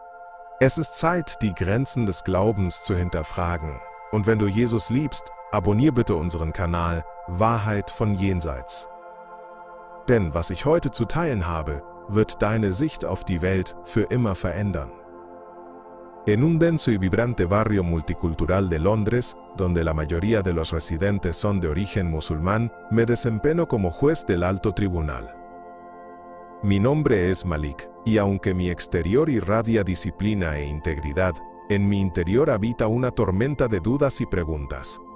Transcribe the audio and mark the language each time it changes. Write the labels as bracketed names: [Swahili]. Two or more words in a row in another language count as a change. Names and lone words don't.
[German] Es ist Zeit, die Grenzen des Glaubens zu hinterfragen. Und wenn du Jesus liebst, abonnier bitte unseren Kanal Wahrheit von Jenseits. Denn was ich heute zu teilen habe, wird deine Sicht auf die Welt für immer verändern. [Spanish] En un denso y vibrante barrio multicultural de Londres, donde la mayoría de los residentes son de origen musulmán, me desempeño como juez del alto tribunal. Mi nombre es Malik, y aunque mi exterior irradia disciplina e integridad, en mi interior habita una tormenta de dudas y preguntas.